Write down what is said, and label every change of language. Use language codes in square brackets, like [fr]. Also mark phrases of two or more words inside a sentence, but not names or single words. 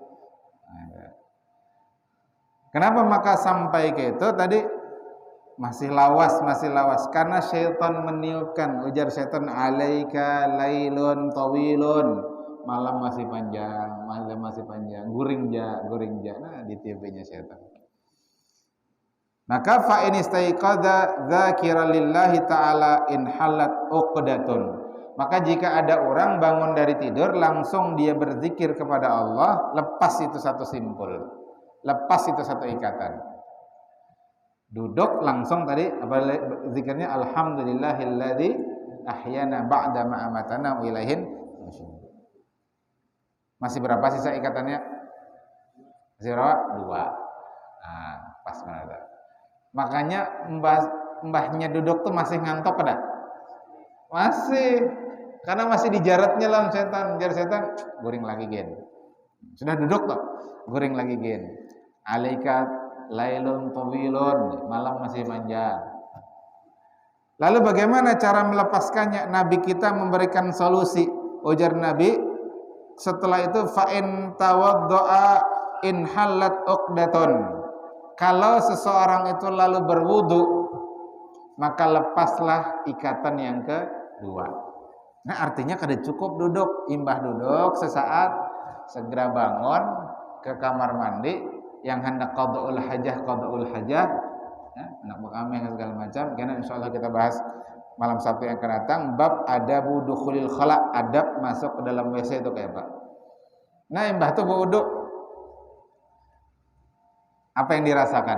[bjn] Kenapa maka sampai ke itu tadi masih lawas, karena syaitan meniupkan, ujar syaitan, [ar] عليك ليل طويل, [bjn] malam masih panjang, guring ja. Nah, ditiupnya syaitan. [ar] Maka فإن استيقظ ذكر الله تعالى انحلت عقدة. [id] Maka jika ada orang bangun dari tidur langsung dia berzikir kepada Allah, lepas itu satu simpul, lepas itu satu ikatan. [bjn] Duduk langsung tadi apa zikirnya, [ar] الحمد لله الذي أحيانا بعد ما أماتنا وإليه النشور. [bjn] Masih berapa sisa ikatannya? Masih berapa? 2. Nah, pas mana. Makanya mbahnya duduk tuh masih ngantuk ada? Masih, karena masih dijaratnya lah setan, jar setan, guring lagi gen. Sudah duduk toh, guring lagi gen. [ar] عليك ليل طويل, [bjn] malam masih panjang. [id] Lalu bagaimana cara melepaskannya? Nabi kita memberikan solusi. [bjn] Ujar Nabi, setelah itu [ar] فإن توضأ انحلت عقدة. [id] Kalau seseorang itu lalu berwudu, maka lepaslah ikatan yang kedua. [bjn] Nah, artinya kada cukup duduk, imbah duduk sesaat, segera bangun ke kamar mandi yang hendak [ar] قضاء الحاجة, [bjn] ya, hendak berkamih segala macam. Karena insyaallah kita bahas malam Sabtu yang akan datang bab [ar] آداب دخول الخلاء, [bjn] adab masuk ke dalam WC itu kayak apa. Nah, imbah tuh wudu, apa yang dirasakan?